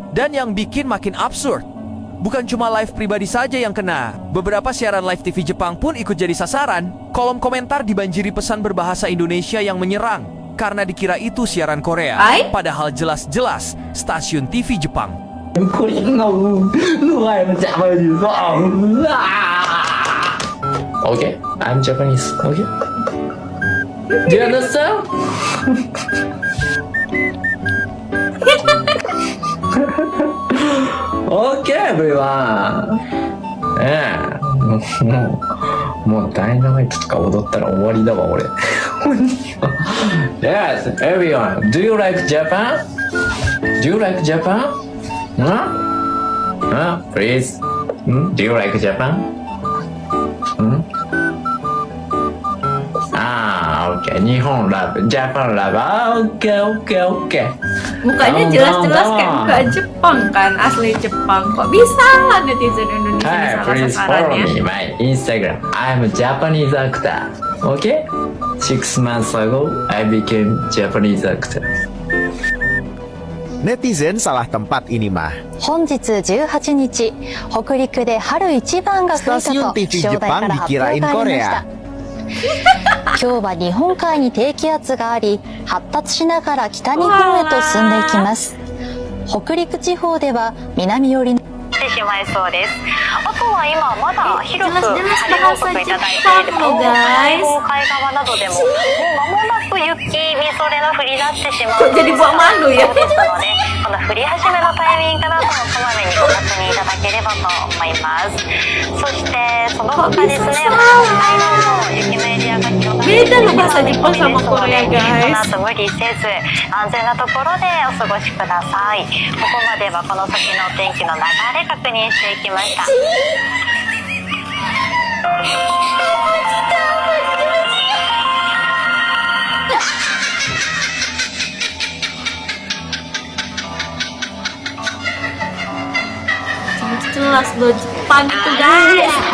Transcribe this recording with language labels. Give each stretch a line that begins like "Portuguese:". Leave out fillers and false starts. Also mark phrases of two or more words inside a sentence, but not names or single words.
Indonesian: Dan yang bikin makin absurd, bukan cuma live pribadi saja yang kena. Beberapa siaran live TV Jepang pun ikut jadi sasaran. Kolom komentar dibanjiri pesan berbahasa Indonesia yang menyerang karena dikira itu siaran Korea. Padahal jelas-jelas stasiun TV Jepang.
English: Okay, I'm Japanese. Okay. Do you understand? Okay, everyone.
Japanese: もうダイナマイトとか踊ったら終わりだわ俺。
English: Yes, everyone. Do you like Japan? Do you like Japan? Huh? Please. Do you like Japan? んoke. Nihon love, Japan love. Oke.
Indonesian: Mukanya jelas-jelas kayak muka Jepang kan, asli Jepang. Kok bisa lah netizen Indonesia
English: Hi,
Indonesian: salah
English: please follow
Indonesian: sasarannya?
English: me my Instagram. I'm a Japanese actor. Okay? 6 months ago, I became Japanese actor.
Indonesian: Netizen salah tempat ini mah.
Japanese: 本日18日、北陸で春一番が吹いたと
Indonesian: Stasiun TV
Japanese: 気象台から発表がありました。今日は日本海に低気圧があり、発達しながら北日本へと進んでいきます。北陸地方では南寄りのしてしまいそうです。あとは今まだ広く晴れ報告いただいている東海側などでももう間もなく雪みぞれの降り出してしまう
Indonesian: Kok jadi buat malu ya?
Japanese: ですので、この降り始めのタイミングなどもこまめにご確認いただければと思います。そしてその他ですね、北海道の雪のエリアが広がってい
Indonesian: Beda loh bahasa Jepang sama Korea
Japanese: この
Indonesian: guys.
Japanese: 後無理せず安全なところでお過ごしください。ここまではこの先のお天気の流れ確認していきました。
Indonesian: Jelas loh Jepang itu guys.